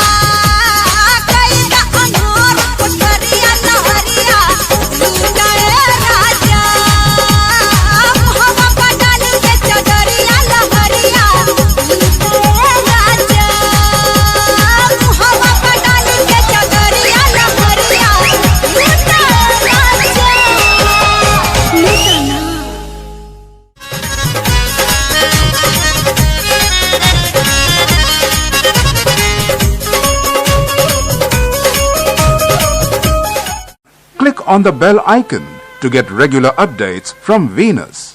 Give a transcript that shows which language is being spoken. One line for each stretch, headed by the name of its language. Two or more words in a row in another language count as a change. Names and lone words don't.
Bhojpuri: कैला अनोर कोठरिया लहरिया लूटाए राजा, मुहवा पर डाली के चदरिया लहरिया लूटाए राजा, मुहवा पर डाली के चदरिया लहरिया लूटाए राजा। लूटाना
English: Click on the bell icon to get regular updates from Venus.